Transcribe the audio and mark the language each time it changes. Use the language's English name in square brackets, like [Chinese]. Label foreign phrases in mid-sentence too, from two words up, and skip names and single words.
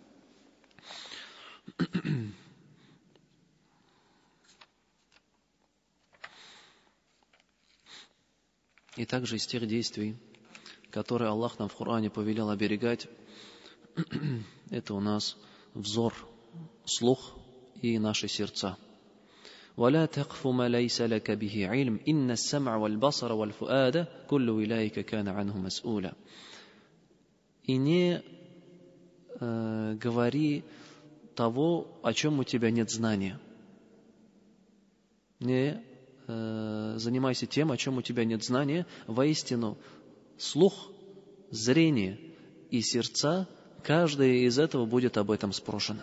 [Russian] И также из тех действий, которые Аллах нам в Коране повелел оберегать, это у нас взор, слух и наши сердца. [Arabic] ولا تقف ما ليس لك به علم إن السمع والبصر والفؤاد كل أولئك كان عنه مسؤولا. [Russian] И не говори того, о чем у тебя нет знания. Не занимайся тем, о чем у тебя нет знания. Воистину, слух, зрение и сердца, каждое из этого будет об этом спрошено.